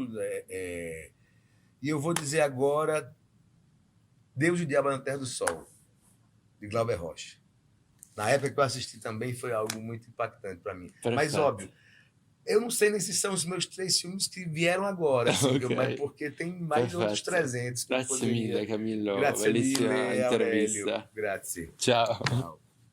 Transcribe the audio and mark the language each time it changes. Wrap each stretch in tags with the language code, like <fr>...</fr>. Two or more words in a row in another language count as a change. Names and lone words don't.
<pt>E eu vou dizer agora Deus e o Diabo na Terra do Sol, de Glauber Rocha. Na época que eu assisti também foi algo muito impactante para mim.</pt> <it>Perfetto.</it> <pt>Mas, óbvio, eu não sei nem se são os meus 3 filmes que vieram agora, assim,</pt> <it>Ok.</it> <pt>mas porque tem mais</pt> <it>Perfetto.</it> <pt>outros 300 que eu</pt> <it>Grazie</it> <pt>poderia.</pt> <it>mille Camillo, Grazie bellissima mille, intervista. Aurelio. Grazie. Ciao. Ciao.</it>